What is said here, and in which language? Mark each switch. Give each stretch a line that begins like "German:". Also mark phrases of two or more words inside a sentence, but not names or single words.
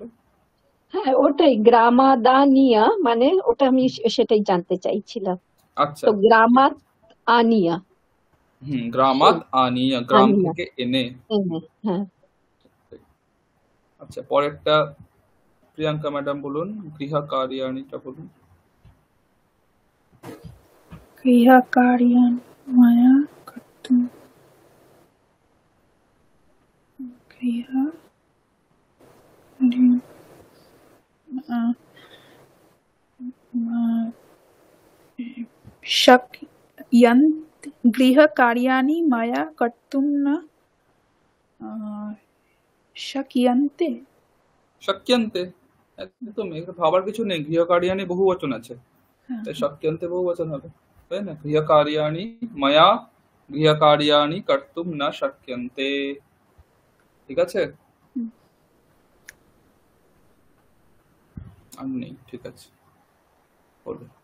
Bangla: হ্যাঁ, ওটাই গ্রামাদানিয়া, মানে ওটা আমি সেটাই জানতে চাইছিলাম। আচ্ছা তো ঠিক
Sanskrit: গ্রামাত
Bangla: আছে।
Sanskrit: আনিয়া, সেই গ্রামাত আনিয়, গ্রাম আনিয়া
Bangla: থেকে এনে। এনে, হ্যাঁ। আচ্ছা পরেরটা প্রিয়াঙ্কা ম্যাডাম বলুন, গৃহকার্যাণীটা বলুন।
Sanskrit: गृहकार्याणि मया कर्तुं गृह शक्यन्ते गृहकार्याणि मया कर्तुं न शक्यन्ते।
Bangla: শক্যন্তে, একদম এখানে ভাবার কিছু নেই, গৃহকার্যাণী বহু বচন আছে, তাই শক্যন্তে বহু বচন হবে, তাই না?
Sanskrit: গৃহকার্যাণী ময়া গৃহকার্যাণী কর্তুম না শক্যন্তে,
Bangla: ঠিক আছে? আর নেই, ঠিক আছে হলো।